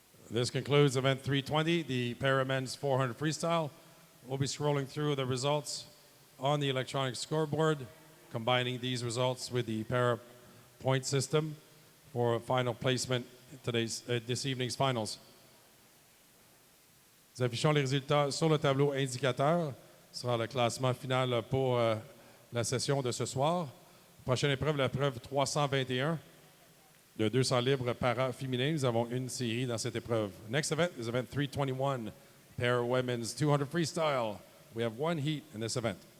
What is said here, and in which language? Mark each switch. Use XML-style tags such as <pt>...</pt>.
<en>This concludes event 320, the para men's 400 freestyle. We'll be scrolling through the results on the electronic scoreboard, combining these results with the para point system for final placement this evening's finals.</en> <fr>Nous affichons les résultats sur le tableau indicateur. Ce sera le classement final pour la session de ce soir. Prochaine épreuve, la preuve 321 de 200 libres para féminin. Nous avons une série dans cette épreuve.</fr> <en>Next event is event 321, para women's 200 freestyle. We have one heat in this event.</en>